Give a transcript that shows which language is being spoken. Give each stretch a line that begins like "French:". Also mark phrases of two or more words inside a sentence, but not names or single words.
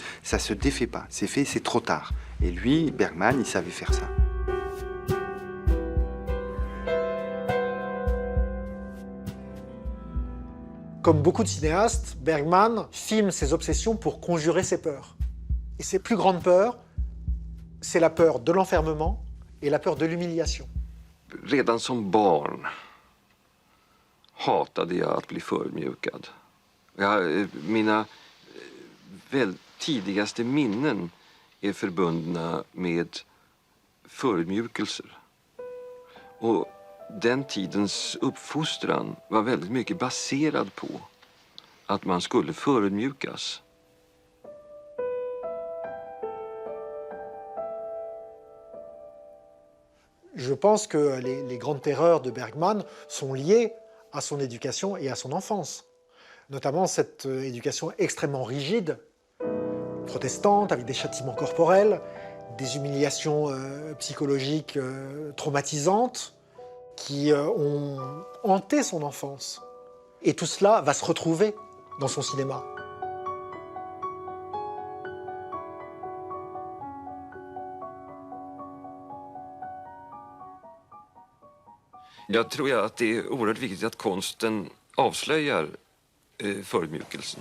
French: Ça se défait pas, c'est fait, c'est trop tard. Et lui, Bergman, il savait faire ça. Comme beaucoup de cinéastes, Bergman filme ses obsessions pour conjurer ses peurs. Et ses plus grandes peurs, c'est la peur de l'enfermement et la peur de l'humiliation.
Swedish: Redan som barn hatade jag att bli förödmjukad. Mina tidigaste minnen är förbundna med förödmjukelser. Och den tidens uppfostran var väldigt mycket baserad på att man skulle förödmjukas.
French: Je pense que les grandes terreurs de Bergman sont liées à son éducation et à son enfance. Notamment cette éducation extrêmement rigide, protestante, avec des châtiments corporels, des humiliations psychologiques traumatisantes qui ont hanté son enfance. Et tout cela va se retrouver dans son cinéma.
Swedish: Jag tror att det är oerhört viktigt att konsten avslöjar förödmjukelsen.